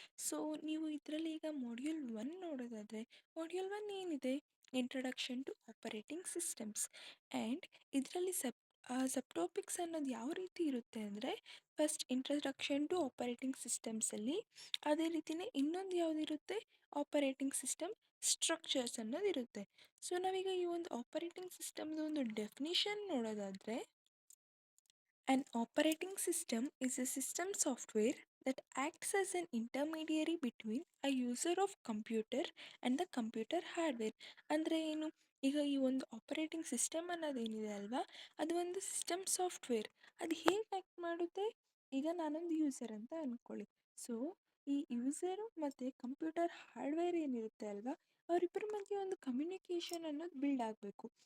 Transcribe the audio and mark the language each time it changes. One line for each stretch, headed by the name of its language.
Kannada: So ನೀವು ಇದರಲ್ಲಿ ಈಗ ಮಾಡ್ಯೂಲ್ ಒನ್ ನೋಡೋದಾದರೆ, ಮಾಡ್ಯೂಲ್ ಒನ್ ಏನಿದೆ, introduction to operating systems. And ಇದರಲ್ಲಿ ಸಬ್ ಟಾಪಿಕ್ಸ್ ಅನ್ನೋದು ಯಾವ ರೀತಿ ಇರುತ್ತೆ ಅಂದರೆ, ಫಸ್ಟ್ ಇಂಟ್ರಡಕ್ಷನ್ ಟು ಆಪರೇಟಿಂಗ್ ಸಿಸ್ಟಮ್ಸಲ್ಲಿ, ಅದೇ ರೀತಿಯೇ ಇನ್ನೊಂದು ಯಾವುದಿರುತ್ತೆ, ಆಪರೇಟಿಂಗ್ ಸಿಸ್ಟಮ್ ಸ್ಟ್ರಕ್ಚರ್ಸ್ ಅನ್ನೋದಿರುತ್ತೆ. ಸೊ ನಾವೀಗ ಈ ಒಂದು ಆಪರೇಟಿಂಗ್ ಸಿಸ್ಟಮ್ದು ಒಂದು ಡೆಫಿನಿಷನ್ ನೋಡೋದಾದರೆ,
English: an operating system is a system software that acts as an intermediary between a user of computer and the computer hardware.
Kannada: ಅಂದರೆ ಏನು, ಈಗ ಈ ಒಂದು ಆಪರೇಟಿಂಗ್ ಸಿಸ್ಟಮ್ ಅನ್ನೋದೇನಿದೆ ಅಲ್ವಾ, ಅದು ಒಂದು ಸಿಸ್ಟಮ್ ಸಾಫ್ಟ್ವೇರ್. ಅದು ಹೇಗೆ ಆ್ಯಕ್ಟ್ ಮಾಡುತ್ತೆ, ಈಗ ನಾನೊಂದು ಯೂಸರ್ ಅಂತ ಅಂದ್ಕೊಳ್ಳಿ. ಸೊ ಈ ಯೂಸರು ಮತ್ತು ಕಂಪ್ಯೂಟರ್ ಹಾರ್ಡ್ವೇರ್ ಏನಿರುತ್ತೆ ಅಲ್ವಾ, ಅವರಿಬ್ಬರ ಮಧ್ಯೆ ಒಂದು ಕಮ್ಯುನಿಕೇಷನ್ ಅನ್ನೋದು ಬಿಲ್ಡ್ ಆಗಬೇಕು.